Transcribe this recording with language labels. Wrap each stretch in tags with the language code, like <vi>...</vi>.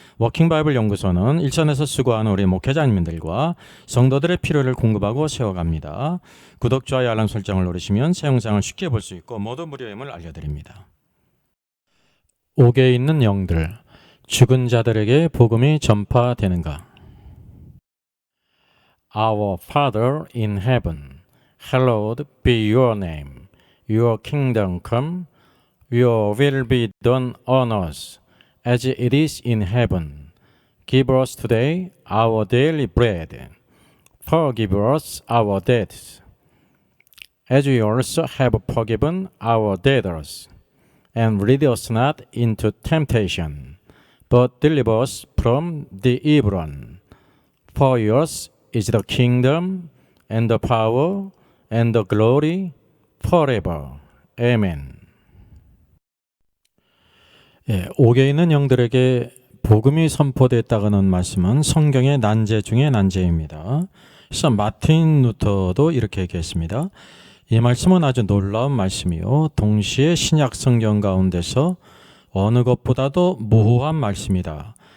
<ko>워킹바이블 연구소는 일선에서 수고하는 우리 목회자님들과 성도들의 필요를 공급하고 세워갑니다. 구독, 좋아요, 알람 설정을 누르시면 새 영상을 쉽게 볼 수 있고 모두 무료임을 알려드립니다. 옥에 있는 영들, 죽은 자들에게 복음이 전파되는가?</ko> <en>Our Father in heaven, hallowed be your name. Your kingdom come, your will be done on earth as it is in heaven. Give us today our daily bread. Forgive us our debts, as we also have forgiven our debtors. And lead us not into temptation, but deliver us from the evil one. For yours is the kingdom, and the power, and the glory, forever. Amen.</en> <ko>옥에 있는 영들에게 복음이 선포됐다는 말씀은 성경의 난제 중에 난제입니다. 그래서 마틴 루터도 이렇게 얘기했습니다. 이 말씀은 아주 놀라운 말씀이요, 동시에 신약 성경 가운데서 어느 것보다도 모호한 말씀이다.</ko>